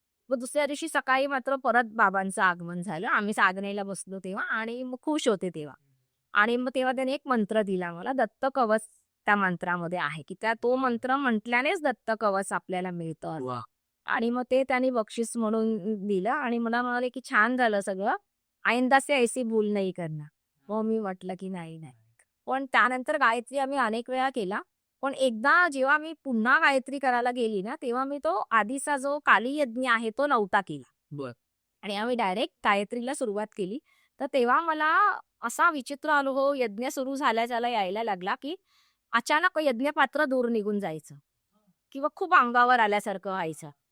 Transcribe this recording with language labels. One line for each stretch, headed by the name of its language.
Marathi: मग दुसऱ्या दिवशी सकाळी मात्र परत बाबांचं आगमन झालं. आम्ही साधनेला बसलो तेव्हा आणि मग खुश होते तेव्हा. आणि मग तेव्हा त्याने एक मंत्र दिला मला, दत्त कवच त्या मंत्रामध्ये आहे, की तो मंत्र म्हटल्यानेच दत्त कवच आपल्याला मिळतं. वाह! आणि मग ते त्यांनी बक्षीस म्हणून दिलं आणि मला म्हणाले, की "छान झालं सगळं.
Hindi: आइंदा से ऐसी भूल नहीं करना."
Marathi: मग मी म्हटलं, की "नाही, नाही." पण त्यानंतर गायत्री आम्ही अनेक वेळा केला. पण एकदा जेव्हा मी पुन्हा गायत्री करायला गेली ना, तेव्हा मी तो आधीचा जो काली यज्ञ आहे तो नव्हता केला. बरं. आणि आम्ही डायरेक्ट गायत्रीला सुरुवात केली. तर तेव्हा मला असा विचित्र अनुभव यज्ञ सुरू झाल्या यायला लागला, की अचानक यज्ञपात्र दूर निघून जायचं किंवा खूप अंगावर आल्यासारखं व्हायचं.